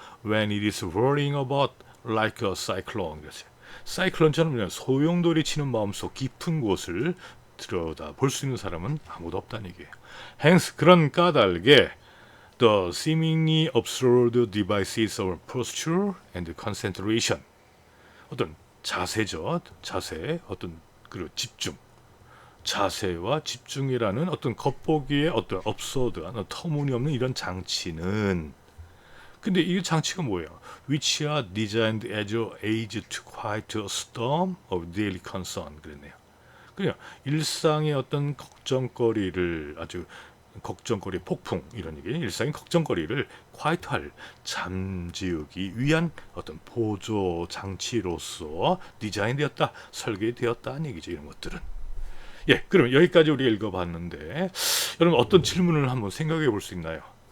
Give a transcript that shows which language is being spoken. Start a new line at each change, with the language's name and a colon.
English: When it is rolling about like a cyclone.
Korean: 그랬어요. 사이클론처럼 소용돌이 치는 마음속 깊은 곳을 들여다볼 수 있는 사람은 아무도 없다는 얘기예요.
English: Hence
Korean: 그런 까닭에
English: the seemingly absurd devices of posture and concentration.
Korean: 어떤 자세죠. 자세, 어떤 그리고 집중. 자세와 집중이라는 어떤 겉보기에 어떤 absurd한 터무니없는 이런 장치는 근데 이 장치가 뭐예요?
English: Which are designed as a aid to quiet a storm of daily concern.
Korean: 그랬네요. 그냥 일상의 어떤 걱정거리를 아주 걱정거리, 폭풍 이런 얘기, 일상의 걱정거리를 quiet할 잠재우기 위한 어떤 보조 장치로서 디자인되었다, 설계되었다는 얘기죠. 이런 것들은. 예, 그럼 여기까지 우리가 읽어봤는데 여러분 어떤 질문을 한번 생각해 볼 수 있나요?